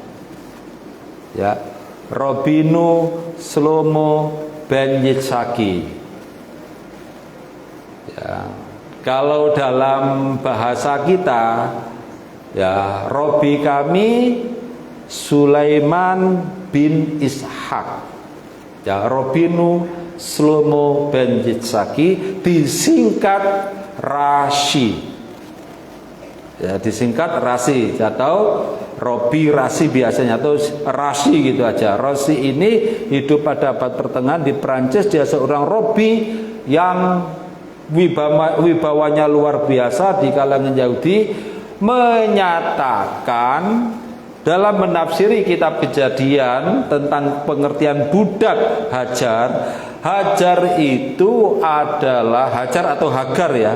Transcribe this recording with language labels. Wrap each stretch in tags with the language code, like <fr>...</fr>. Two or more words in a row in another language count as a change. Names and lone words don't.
<id>Rabbeinu Shlomo ben Yitzhaki. Kalau dalam bahasa kita, Robi kami Sulaiman bin Ishak. Rabbeinu Shlomo ben Yitzhaki disingkat Rashi. Disingkat Rashi atau Robi Rashi biasanya, atau Rashi gitu aja. Rashi ini hidup pada abad pertengahan di Prancis. Dia seorang Robi yang wibawanya luar biasa di kalangan Yahudi, menyatakan dalam menafsiri kitab Kejadian tentang pengertian budak Hajar itu adalah Hajar atau Hagar ya.</id>